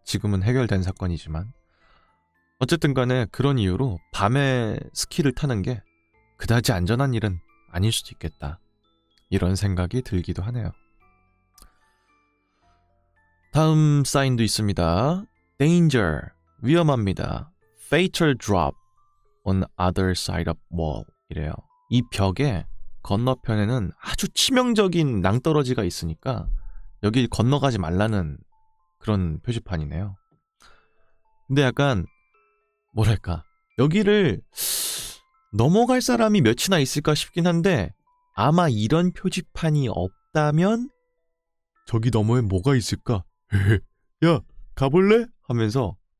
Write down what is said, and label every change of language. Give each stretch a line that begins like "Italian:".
Korean: 지금은 해결된 사건이지만 어쨌든 간에 그런 이유로 밤에 스키를 타는 게 그다지 안전한 일은 아닐 수도 있겠다. 이런 생각이 들기도 하네요. 다음 사인도 있습니다. Danger, 위험합니다.
English: Fatal drop on other side of wall
Korean: 이래요. 이 벽에 건너편에는 아주 치명적인 낭떠러지가 있으니까 여길 건너가지 말라는 그런 표지판이네요. 근데 약간 뭐랄까 여기를 넘어갈 사람이 몇이나 있을까 싶긴 한데 아마 이런 표지판이 없다면 저기 너머에 뭐가 있을까? 야 가볼래? 하면서